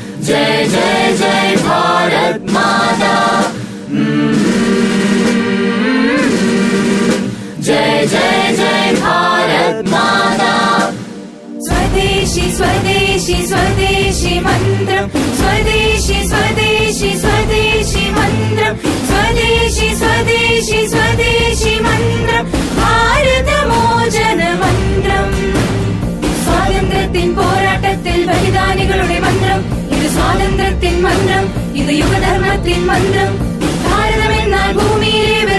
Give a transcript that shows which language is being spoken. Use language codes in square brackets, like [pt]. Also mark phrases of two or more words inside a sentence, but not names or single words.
[hi] जय जय जय भारत माता। जय जय जय भारत माता। [sa] स्वदेशी स्वदेशी स्वदेशी मन्त्रम् स्वदेशी स्वदेशी स्वदेशी मन्त्रम् स्वदेशी स्वदेशी स्वदेशी मन्त्रम् भारतमोचन मन्त्रम् [ml] സ്വാതന്ത്ര്യത്തിൻ പോരാട്ടത്തിൽ ബലിദാനികളുടെ മന്ത്രം ഇത് സ്വാതന്ത്ര്യത്തിൻ മന്ത്രം ഇത് യുഗധർമ്മത്തിൻ മന്ത്രം ഭാരതമെന്നാൽ ഭൂമിയിലെ